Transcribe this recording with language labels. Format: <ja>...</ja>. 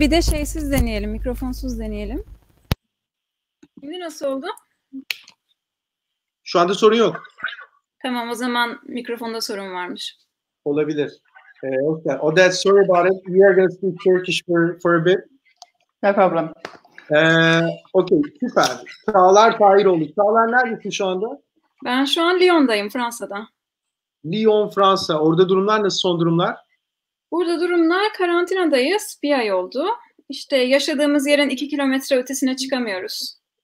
<tr>Bir de şeysiz deneyelim. Mikrofonsuz deneyelim. Şimdi nasıl oldu? Şu anda sorun yok. Tamam, o zaman mikrofonda sorun varmış. Olabilir.</tr> <en>Okay. Odette, sorry about it. We are going to speak Turkish for a bit. No problem.</en> <tr>Okay, süper. Çağlar Tahiroğlu. Çağlar neredesin şu anda? Ben şu an Lyon'dayım, Fransa'da. Lyon, Fransa. Orada durumlar nasıl, son durumlar? Burada durumlar, karantinadayız. Bir ay oldu. İşte yaşadığımız yerin 2 kilometre ötesine çıkamıyoruz.</tr>